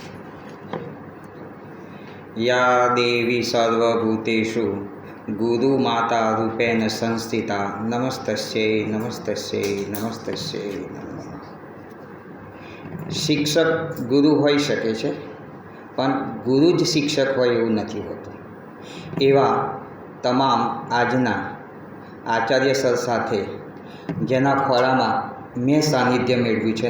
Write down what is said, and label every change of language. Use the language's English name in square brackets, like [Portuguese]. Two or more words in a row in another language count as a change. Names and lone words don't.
[Sanskrit] या देवी सर्वभूतेषु गुरुमाता रूपेण संस्थिता नमस्तस्यै नमस्तस्यै नमस्तस्यै नमः। [Gujarati] શિક્ષક ગુરુ હોઈ શકે છે, પણ ગુરુ જ શિક્ષક હોય એવું નથી હોતું. એવા તમામ આજના આચાર્ય સર સાથે જેના ખોળામાં મેં સાનિધ્ય મેળવ્યું છે.